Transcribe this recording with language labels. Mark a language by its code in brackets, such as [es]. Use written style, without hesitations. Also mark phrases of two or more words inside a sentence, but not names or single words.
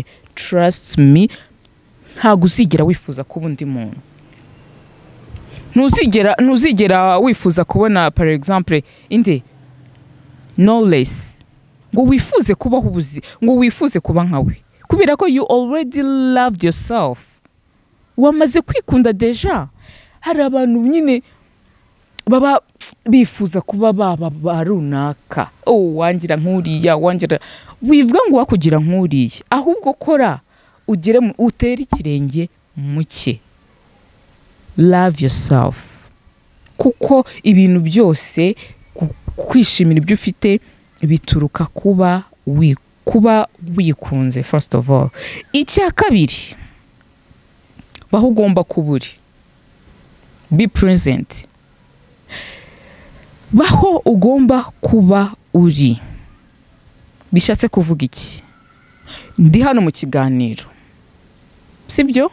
[en] Trust me, [rw] ntago uzigera wifuza kuba undi muntu. Ntuzigera wifuza kubona [fr] par exemple [rw] knowless, ngo wifuze kubaho ubuzi, ngo wifuze kuba nkawe, kubera ko [en] you already loved yourself, [rw] wamaze kwikunda deja. Hari abantu nyine baba bifuza kuba baba runaka, wangira nk'uriya, wivuga ngo wakugira nk'uriya, ahubwo kora utere ikirenge muke. [en] Love yourself, [rw] kuko ibintu byose, kwishimira ibyo ufite bituruka kuba wikunze. [en] First of all, [rw] icya kabiri, baho ugomba kuba uri, [en] be present. [rw] Baho ugomba kuba uri, bishatse kuvuga iki? Ndi hano mu kiganiro, sibyo?